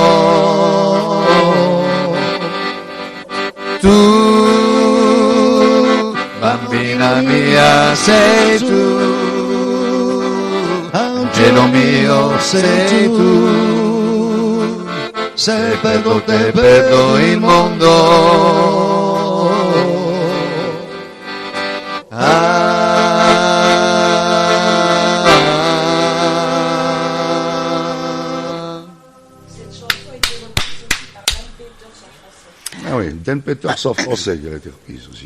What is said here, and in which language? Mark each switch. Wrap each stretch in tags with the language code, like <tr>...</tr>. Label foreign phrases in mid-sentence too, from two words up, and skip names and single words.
<it>Tu, bambina mia sei tu, angelo mio sei tu. Se perdo te perdo il mondo.</it> <fr>Ah oui, Dan Peters en français, qui a été reprise aussi.</fr>